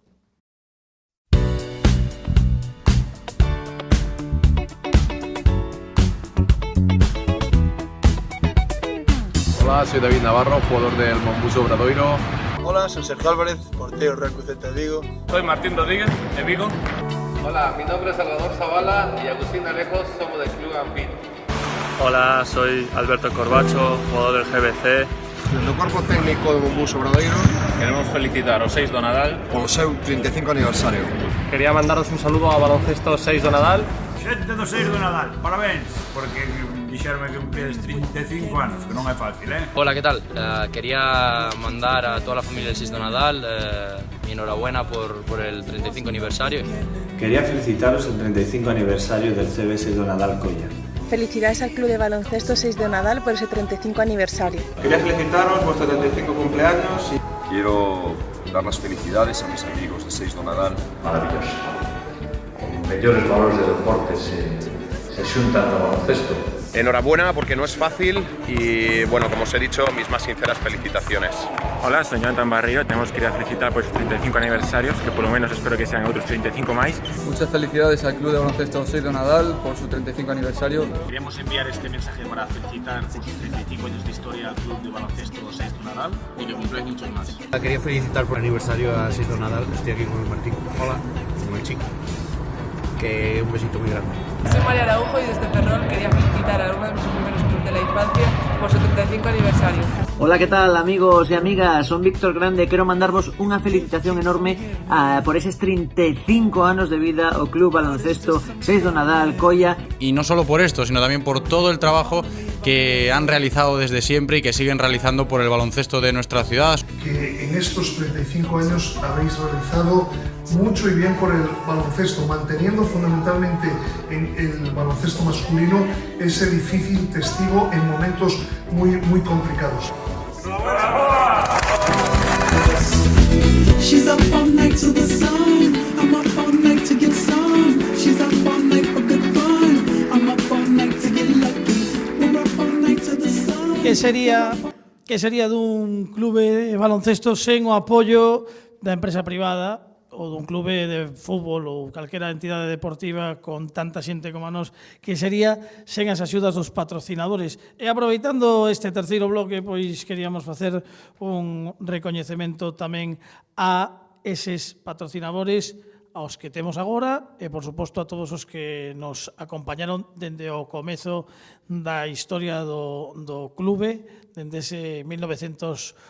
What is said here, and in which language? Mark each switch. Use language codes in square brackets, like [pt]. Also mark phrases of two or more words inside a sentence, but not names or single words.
[es] Hola, soy David Navarro, jugador del Mombuso Obradoiro. Hola, soy Sergio Álvarez, portero Real Cruz de Vigo. Soy Martín Rodríguez, de Vigo. Hola, mi nombre es Salvador Zavala y Agustín Alejos, somos del Club Ampín. Hola, soy Alberto Corbacho, jugador del GBC. [gl] Do Corpo Técnico do Mombuso Obradoiro, queremos felicitar o 6 do Nadal polo seu 35 aniversario. [es] Quería mandaros un saludo a Baloncesto 6 do Nadal. [gl] Xente do 6 do Nadal, parabéns, porque dixerme que cumplides 35 anos, que non é fácil, [es] Hola, ¿qué tal? Quería mandar a toda la familia del 6 do Nadal mi enhorabuena por el 35 aniversario. Quería felicitaros el 35 aniversario del CB 6 do Nadal Colla. Felicidades al Club de Baloncesto 6 de Nadal por ese 35 aniversario. Quería felicitaros vuestro 35 cumpleaños y quiero dar las felicidades a mis amigos de 6 do Nadal. [gl] Maravilloso. Con mellores valores de deporte se xuntan no baloncesto. [es] Enhorabuena porque no es fácil y bueno, como os he dicho, mis más sinceras felicitaciones. Hola, soy Jonathan Barrio, tenemos que ir a felicitar por sus 35 aniversarios, que por lo menos espero que sean otros 35 más. Muchas felicidades al Club de Baloncesto 6 de Nadal por su 35 aniversario. Queríamos enviar este mensaje para felicitar por sus 35 años de historia al Club de Baloncesto 6 de Nadal y que cumpláis muchos más. Quería felicitar por el aniversario a 6 de Nadal, estoy aquí con el Martín. Hola, con el chico. Que un besito muy grande. Soy María Araujo y desde Ferrol quería felicitar a uno de mis primeros clubes de la infancia por su 35 aniversario. Hola, ¿qué tal amigos y amigas? [gl] Son Víctor Grande, quero mandarvos unha felicitación enorme por eses 35 anos de vida ao Club Baloncesto 6 do Nadal Colla. [es] Y no solo por esto, sino también por todo el trabajo que han realizado desde siempre y que siguen realizando por el baloncesto de nuestra ciudad. Que en estos 35 años habéis realizado mucho y bien por el baloncesto, manteniendo fundamentalmente en el baloncesto masculino ese difícil testigo en momentos muy complicados. [en] She's up all night to the sun. I'm up all night to get some. She's up all night for good fun. I'm up all night to get lucky. We're up all night to the sun. [gl] Que sería dun clube de baloncesto sen o apoio da empresa privada ou dun clube de fútbol ou calquera entidade deportiva con tanta xente como a nós, que sería sen as axudas dos patrocinadores. E aproveitando este terceiro bloque, pois queríamos facer un recoñecemento tamén a eses patrocinadores aos que temos agora e, por suposto, a todos os que nos acompañaron dende o comezo da historia do clube, dende ese 1983.